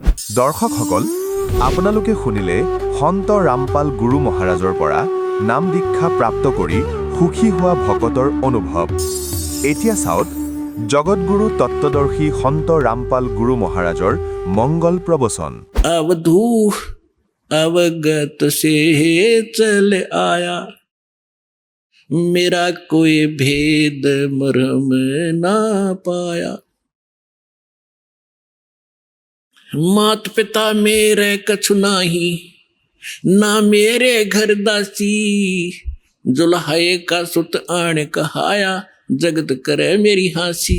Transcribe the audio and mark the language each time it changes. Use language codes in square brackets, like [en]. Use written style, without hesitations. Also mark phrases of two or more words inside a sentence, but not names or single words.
[as] দৰ্শকসকল, আপোনালোকে শুনিলে সন্ত ৰামপাল গুৰু মহাৰাজৰ পৰা নাম দীক্ষা প্ৰাপ্ত কৰি সুখী হোৱা ভকতৰ অনুভৱ। এতিয়া চাওক জগতগুৰু তত্ত্বদৰ্শী সন্ত ৰামপাল গুৰু মহাৰাজৰ মংগল প্ৰবচন। [hi] अवधू अवगत से चल आया, मेरा कोई भेद मरम ना पाया। मात पिता मेरे कछु नाही, ना मेरे घर दासी, जुल्हाए का सुत आण कहाया, जगत करे मेरी हासी।